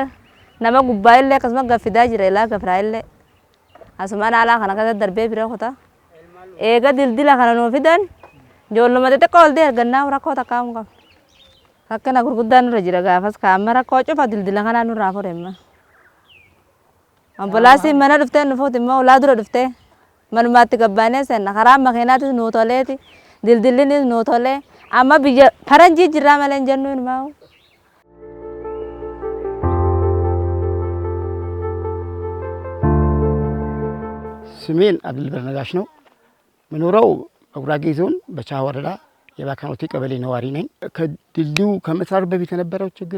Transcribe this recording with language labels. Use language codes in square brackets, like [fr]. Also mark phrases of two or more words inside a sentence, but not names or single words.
[om] Nama gubbaa illee akkasuma gaffidaa jira ilaa gafraa illee asuma naalaa kana keessatti darbee bira kota eega dildila kana nuu fidan ijoolluma xixiqqoo waldee argannaa rakkoo takkaa hin qabu rakkina gurguddaan nurra jira gaafas kaamma rakkoo cufa dildila kanaa nurraa fure imma ambulaansiin mana dhuftee nufuut immoo ulaa dura dhuftee manumaatti gabbaanee seenna karaa makiinaatis nuu toleeti dildillinis nuu tolee amma biyya faranjii jirraa malee hin jennu ilmaa [am] ስሜን አብዱልበር ነጋሽ ነው። ምኖረው በጉራጌ ዞን በቻሃ ወረዳ የባካኖቴ ቀበሌ ነዋሪ ነኝ። ከድልድዩ ከመስራቱ በፊት የነበረው ችግር